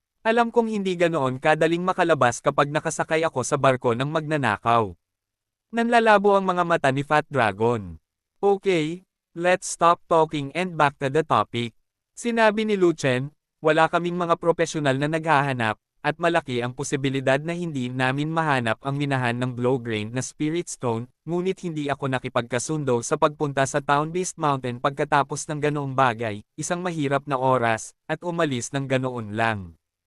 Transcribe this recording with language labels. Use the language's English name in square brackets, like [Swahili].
[Filipino] Alam kong hindi ganoon kadaling makalabas kapag nakasakay ako sa barko ng magnanakaw. Nanlalabo ang mga mata ni Fat Dragon. [English] Okay, let's stop talking and back to the topic. [Filipino] Sinabi ni Lu Chen, wala kaming mga profesional na naghahanap, at malaki ang posibilidad na hindi namin mahanap ang minahan ng Blowgrain na Spirit Stone, ngunit hindi ako nakipagkasundo sa pagpunta sa Town Beast Mountain pagkatapos ng ganoong bagay, isang mahirap na oras, at umalis ng ganoon lang.